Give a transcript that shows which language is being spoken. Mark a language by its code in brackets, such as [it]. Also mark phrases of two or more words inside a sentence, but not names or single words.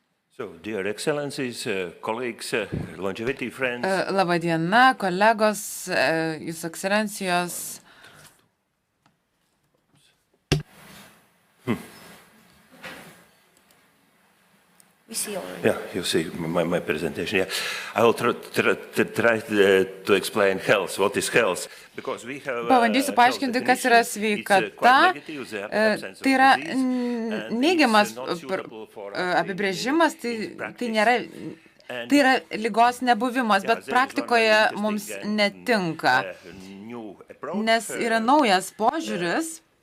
[en] Dear Excellencies, colleagues, longevity friends. [lt] Labą dieną, kolegos, Jūsų ekscelencijos. [en] Yeah, you see my presentation. Yeah, I will try to explain health. What is health? Because we have. [lt] Pabandysiu paaiškinti, kas yra sveikata. Tai yra neigiamas apibrėžimas, tai yra ligos nebuvimas, bet praktikoje mums netinka, nes yra naujas požiūris.